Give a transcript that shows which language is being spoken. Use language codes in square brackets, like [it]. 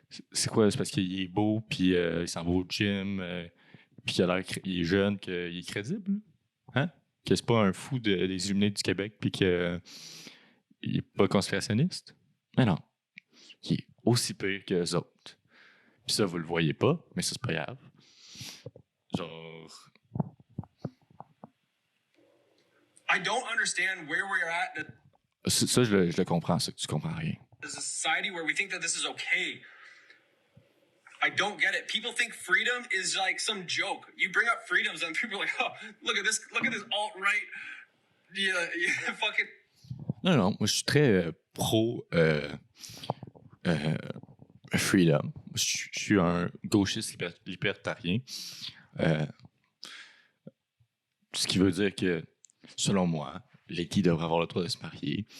[fr] C'est quoi? C'est parce qu'il est beau, puis il s'en va au gym, puis il est jeune, qu'il est crédible? Hein? Que c'est pas un fou des Illuminés du Québec, puis qu'il est pas conspirationniste? Mais non. Il est aussi pire que les autres. Puis ça, vous le voyez pas, mais ça, c'est pas grave. Genre... [en] I don't understand where we're at. [fr] Ça, je le comprends, ça, que tu comprends rien. [en] There's a society where we think that this is okay. I don't get it. People think freedom is like some joke. You bring up freedoms and people are like, oh, look at this alt-right. Yeah, fucking. [fr] Non, moi, je suis très pro freedom. Je suis un gauchiste libertarien. Ce qui veut dire que, selon moi, les gays devraient avoir le droit de se marier.